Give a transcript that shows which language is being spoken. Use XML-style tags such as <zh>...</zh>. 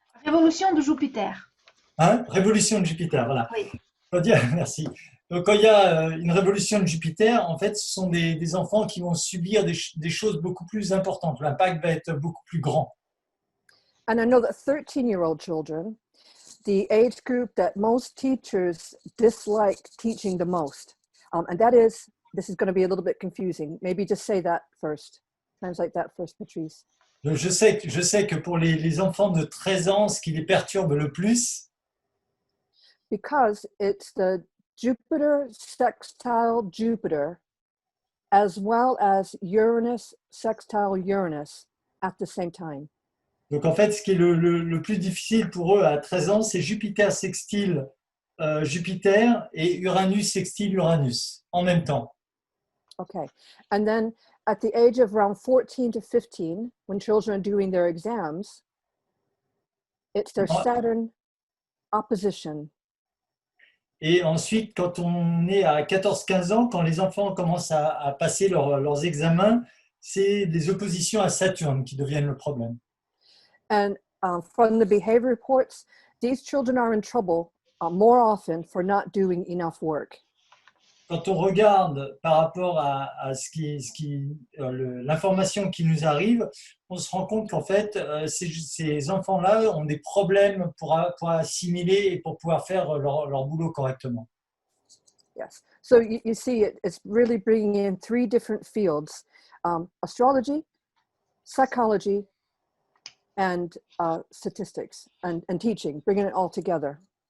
<fr>Révolution de Jupiter. Hein ? Révolution de Jupiter, voilà. Oui. On va dire, merci. Donc, quand il y a une révolution de Jupiter, en fait, ce sont des enfants qui vont subir des choses beaucoup plus importantes. L'impact va être beaucoup plus grand.</fr> <en>And I know that 13-year-old children, the age group that most teachers dislike teaching the most. And this is going to be a little bit confusing. Maybe just say that first. Translate that first, Patrice.</en> <fr>Donc, je sais que pour les enfants de 13 ans, ce qui les perturbe le plus,</fr> <en>because it's the Jupiter sextile Jupiter as well as Uranus sextile Uranus at the same time.</en> <fr>Donc en fait, ce qui est le plus difficile pour eux à 13 ans, c'est Jupiter sextile Jupiter et Uranus sextile Uranus en même temps.</fr> <en>Okay, and then at the age of around 14 to 15, when children are doing their exams, it's their Saturn opposition.</en> <fr>Et ensuite, quand on est à 14-15 ans, quand les enfants commencent à passer leurs examens, c'est les oppositions à Saturne qui deviennent le problème.</fr> <en>And from the behavior reports, these children are in trouble more often for not doing enough work.</en> <fr>Quand on regarde par rapport à l'information qui nous arrive, on se rend compte qu'en fait, ces enfants-là ont des problèmes pour assimiler et pour pouvoir faire leur boulot correctement.</fr> <en>Yes. So you see, it's really bringing in three different fields: astrology, psychology, and statistics and teaching, bringing it all together.</en>